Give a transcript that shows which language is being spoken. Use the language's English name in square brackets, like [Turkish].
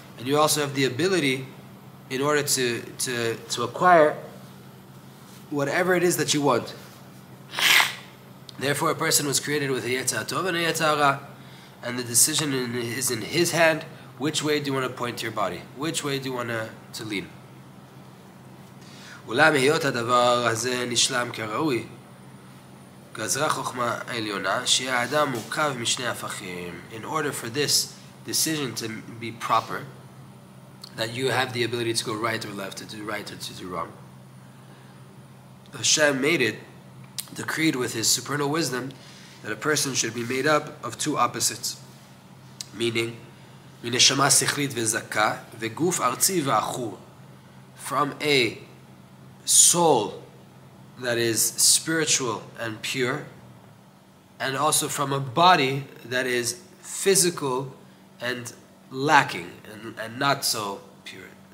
[English] And you also have the ability, in order to acquire whatever it is that you want. Therefore, a person was created with a Yetzer Tov and a Yetzer Hara, and the decision is in his hand. Which way do you want to point to your body? Which way do you want to lean? [Hebrew] אולם היות הדבר הזה נשלם כראוי, גזרה חוכמה עליונה, שיהיה האדם מורכב משני הפכים. [English] In order for this decision to be proper, that you have the ability to go right or left, to do right or to do wrong, Hashem made it, decreed with His supernal wisdom, that a person should be made up of two opposites, meaning [Hebrew] מנשמה שכלית וזכה וגוף ארצי ועכור, [English] from a soul that is spiritual and pure, and also from a body that is physical and lacking and not so pure.